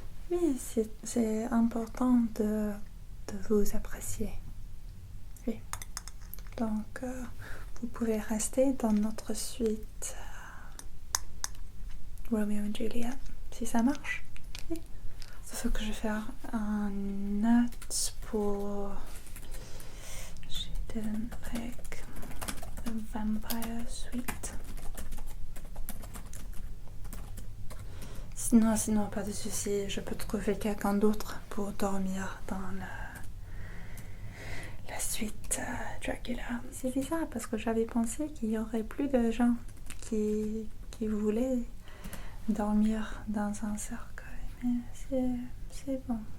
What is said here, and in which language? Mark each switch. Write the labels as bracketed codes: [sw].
[fr] Oui, c'est important de vous apprécier. Oui. Donc, vous pouvez rester dans notre suite Romeo et Juliet, si ça marche. Oui. Sauf que je vais faire un note pour... [en] She didn't like the Vampire Suite. [fr] Sinon, pas de souci, je peux trouver quelqu'un d'autre pour dormir dans la suite Dracula. C'est bizarre parce que j'avais pensé qu'il y aurait plus de gens qui voulaient dormir dans un cercueil, mais c'est bon.